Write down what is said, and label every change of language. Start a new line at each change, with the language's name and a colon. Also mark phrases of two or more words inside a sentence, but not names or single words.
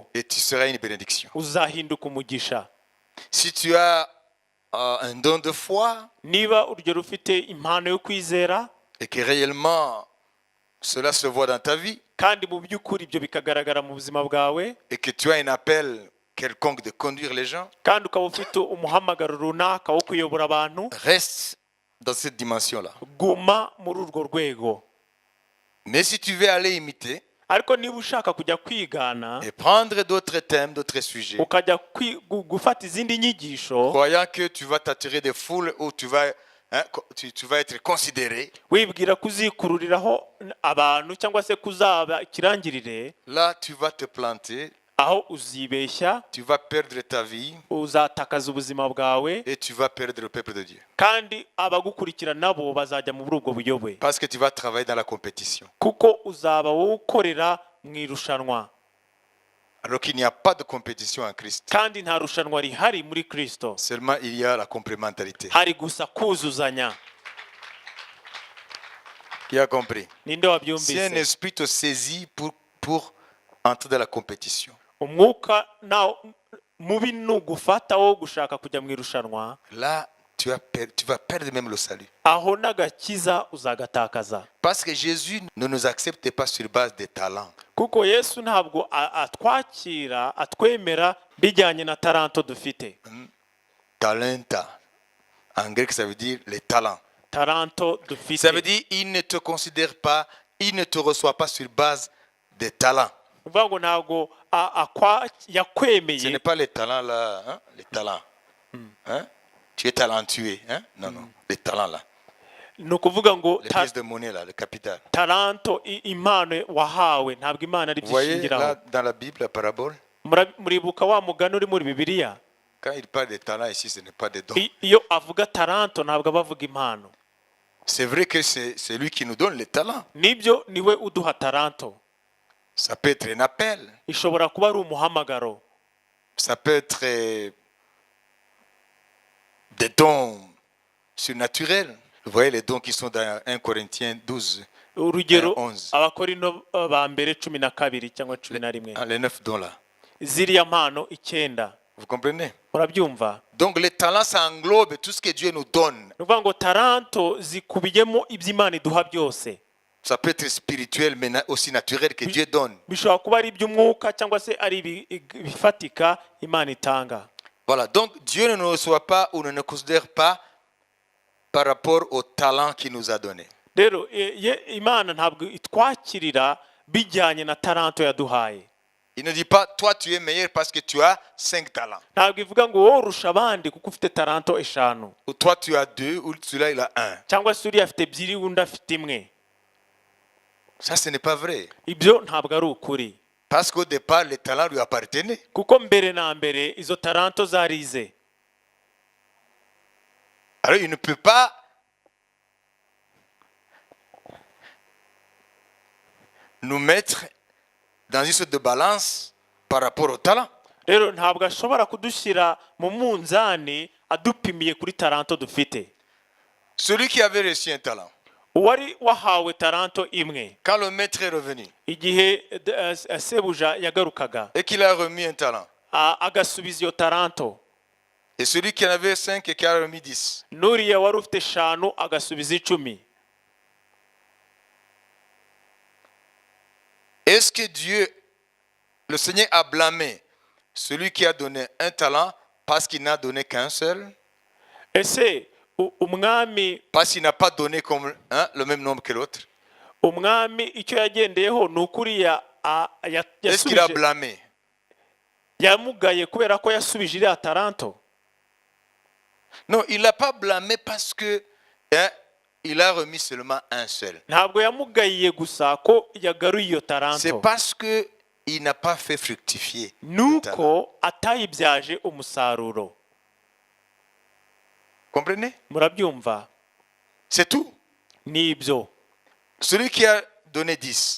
French: et tu seras une bénédiction.
Kinyarwanda: uzahinduka umugisha.
French: Si tu as un don de foi
Kinyarwanda: Niba urugero ufite impano yo kwizera
French: et que réellement cela se voit dans ta vie
Kinyarwanda: kandi mu by'ukuri ibyo bikagaragara mu buzima bwawe,
French: et que tu as un appel quelconque de conduire les gens,
Kinyarwanda: kandi ukaba ufite umuhamagaro runaka wo kuyobora abantu,
French: reste dans cette dimension-là.
Kinyarwanda: guma muri urwo rwego.
French: Mais si tu veux aller imiter
Kinyarwanda: Ariko niba ushaka kujya kwigana
French: et prendre d'autres thèmes, d'autres sujets,
Kinyarwanda: ukajya gufata izindi nyigisho
French: croyant que tu vas t'attirer des foules ou tu vas être considéré,
Kinyarwanda: wibwira kuzikururiraho abantu cyangwa se kuzaba ikirangirire,
French: là tu vas te planter,
Kinyarwanda: aho uzibeshya,
French: tu vas perdre ta vie
Kinyarwanda: uzatakaza ubuzima bwawe,
French: et tu vas perdre le peuple de Dieu.
Kinyarwanda: kandi abagukurikira nabo bazajya muri ubwo buyobe,
French: Parce que tu vas travailler dans la compétition.
Kinyarwanda: kuko uzaba wowe ukorera mu irushanwa,
French: Alors qu'il n'y a pas de compétition en Christ.
Kinyarwanda: kandi nta rushanwa rihari muri Kristo,
French: Seulement il y a la complémentarité.
Kinyarwanda: hari gusa kuzuzanya.
French: Qui a compris?
Kinyarwanda: Ninde
French: Si un
Kinyarwanda: wabyumvise?
French: esprit te saisit pour entrer dans la compétition,
Kinyarwanda: Umwuka mubi nugufata wo gushaka kujya mu irushanwa,
French: là tu vas perdre même le salut.
Kinyarwanda: aho n'agakiza uzagatakaza.
French: Parce que Jésus ne nous accepte pas sur base des talents.
Kinyarwanda: Kuko Yesu ntabwo atwakira, atwemera bijyanye na taranto dufite. Talenta.
French: En grec, ça veut dire les talents.
Kinyarwanda: Taranto
French: Ça
Kinyarwanda: dufite.
French: veut dire il ne te considère pas, il ne te reçoit pas sur base des talents.
Kinyarwanda: Uvuga ngo ntabwo
French: Ce
Kinyarwanda: yakwemeye.
French: n'est pas les talents là, hein? Les talents. Hein? Tu es talentueux. Hein? Non, non, les talents là.
Kinyarwanda: Ni ukuvuga ngo
French: Les pièces de monnaie là, le capital.
Kinyarwanda: taranto impano wahawe ntabwo Imana ari
French: Vous voyez
Kinyarwanda: byishingiraho.
French: là dans la Bible, la parabole,
Kinyarwanda: Muribuka wa mugani uri muri Bibiliya?
French: quand il parle des talents ici, ce n'est pas des dons.
Kinyarwanda: Iyo avuga taranto ntabwo aba avuga impano.
French: C'est vrai que c'est lui qui nous donne les talents.
Kinyarwanda: Nibyo, niwe uduha taranto.
French: Ça peut être un appel.
Kinyarwanda: Ishobora kuba ari umuhamagaro.
French: Ça peut être des dons surnaturels. Vous voyez les dons qui sont dans 1 Corinthiens 12,
Kinyarwanda: Urugero 11. Abakorinto ba mbere 12 cyangwa 11.
French: Les 9 dons là.
Kinyarwanda: Ziriya mpano 9.
French: Vous comprenez?
Kinyarwanda: Murabyumva?
French: Donc les talents, ça englobe tout ce que Dieu nous donne.
Kinyarwanda: Ni ukuvuga ngo taranto zikubiyemo iby'Imana iduha byose.
French: Ça peut être spirituel, mais aussi naturel que Dieu donne.
Kinyarwanda: Bishobora kuba ari iby'umwuka cyangwa se ari ibifatika Imana itanga.
French: Voilà, donc Dieu ne nous reçoit pas ou ne nous considère pas par rapport au talent qu'il nous a donné.
Kinyarwanda: Rero Imana ntabwo itwakirira bijyanye na taranto yaduhaye.
French: Il ne dit pas, toi tu es meilleur parce que tu as 5 talents.
Kinyarwanda: Ntabwo ivuga ngo wowe urusha abandi kuko ufite taranto 5.
French: Ou toi tu as 2, ou celui-là il a 1.
Kinyarwanda: Cyangwa se uriya afite 2 undi afite 1.
French: Ça, ce n'est pas vrai.
Kinyarwanda: Ibyo ntabwo ari ukuri.
French: Parce qu'au départ, les talents lui appartenaient.
Kinyarwanda: Kuko mbere na mbere izo taranto zarize.
French: Alors il ne peut pas nous mettre dans une sorte de balance par rapport au talent.
Kinyarwanda: rero ntabwo ashobora kudushyira mu munzani adupimiye kuri taranto dufite.
French: Celui qui avait reçu un talent,
Kinyarwanda: uwari wahawe taranto imwe,
French: quand le maître est revenu
Kinyarwanda: igihe sebuja yagarukaga
French: et qu'il a remis un talent,
Kinyarwanda: agasubiza iyo taranto,
French: et celui qui en avait 5 et qui a remis 10,
Kinyarwanda: n'uriya wari ufite 5 agasubiza 10,
French: est-ce que Dieu, le Seigneur, a blâmé celui qui a donné un talent parce qu'il n'a donné qu'un seul?
Kinyarwanda: ese umwami
French: Parce qu'il n'a pas donné comme le même nombre que l'autre?
Kinyarwanda: icyo yagendeyeho ni ukuriya
French: Est-ce qu'il a blâmé?
Kinyarwanda: yamugaye kubera ko yasubije iriya taranto?
French: Non, il n'a pas blâmé parce que il a remis seulement un seul.
Kinyarwanda: ntabwo yamugayiye gusa ko yagaruye iyo
French: C'est
Kinyarwanda: taranto,
French: parce que il n'a pas fait fructifier.
Kinyarwanda: nuko atayibyaje umusaruro.
French: Comprenez?
Kinyarwanda: Murabyumva?
French: C'est tout.
Kinyarwanda: Nibyo.
French: Celui qui a donné 10,